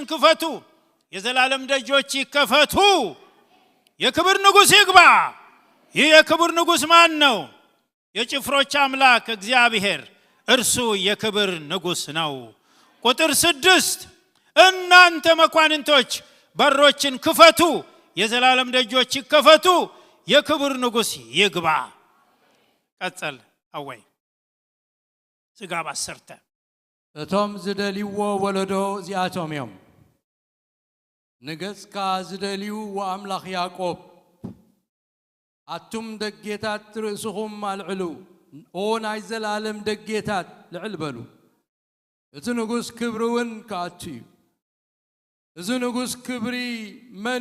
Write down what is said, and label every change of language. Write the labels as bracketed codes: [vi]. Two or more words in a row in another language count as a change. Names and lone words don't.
[am] ክፈቱ የዘላለም ደጆች ይከፈቱ የክብር ንጉስ ይግባ ይህ የክብር ንጉስ ማን ነው የጭፍሮች አምላክ እግዚአብሔር እርሱ የክብር ንጉስ ነው ቁጥር 6 እናንተ መኳንንቶች በሮችን ክፈቱ የዘላለም ደጆች ይከፈቱ የክብር ንጉስ ይግባ ቀጥል አወይ ዝጋባ ሰርተ [ti] እቶም ዝደልይዎ ወለዶ ዚአቶም እዮም ንገጽካ ዝደልዩ ወአምላኽ ያዕቆብ አቱም ደጌታት ርእስኹም አልዕሉ ኦ ናይ ዘላለም ደጌታት ልዕል በሉ እቲ ንጉስ ክብሪውን ከአቱ እዩ እዚ ንጉስ ክብሪ መን